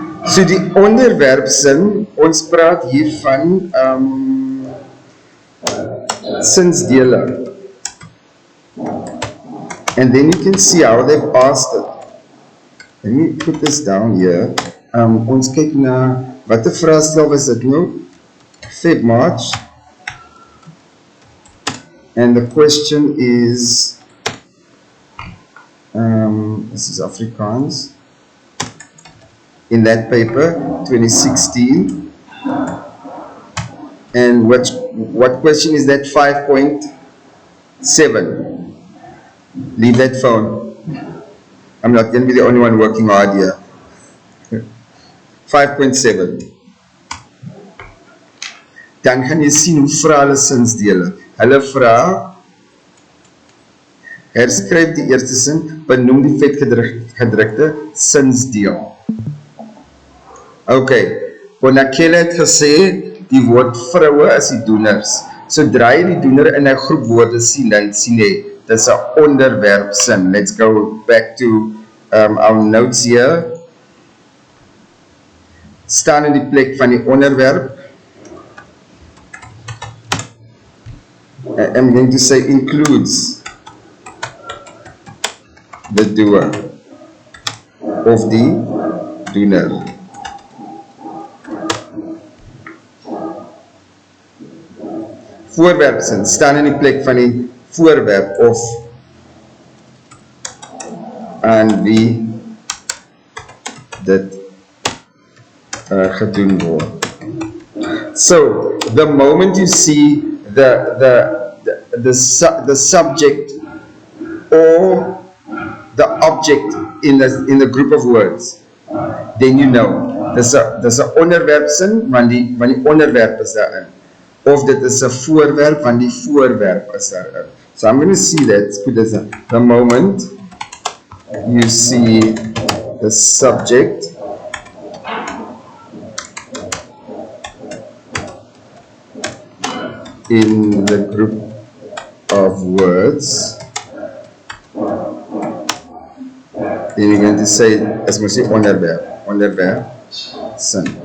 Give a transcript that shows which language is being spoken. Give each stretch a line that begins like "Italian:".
Afrikaans: So die onderwerpsin, ons praat hier van sinsdele.
English: And then you can see how they've asked it. Let me put this down here.
Afrikaans: Ons kyk na, wat die vraagstel was dit nou?
English: Feb March. And the question is, this is Afrikaans. In that paper, 2016. And what question is that? 5.7. Leave that phone. I'm not going to be the only one working hard here. 5.7.
Afrikaans: Dan gaan jy sien hoe vra hulle sinsdele. Hulle vra, herskryf die eerste sin, benoem die vetgedrukte sinsdeel. Ok, Bonakele het gesê, die woord vroue is die doeners. Sodra jy die doener in 'n groep woorde sien, dan sien jy, dis 'n onderwerpsin.
English: Let's go back to our notes here.
Afrikaans: Staan in die plek van die onderwerp.
English: I'm going to say includes the doer of the doener.
Afrikaans: Voorwerpsin staan in die plek van die voorwerp of aan wie dit gedoen word.
English: So, the moment you see the subject or the object in a group of words, then you know,
Afrikaans: dis 'n onderwerpsin, want die onderwerp is daarin. Of dit is 'n voorwerp, want die voorwerp is daarin.
English: So I'm going to see that, put this in. The moment you see the subject in the group of words, then you're going to say, as we say, onderwerp, sin.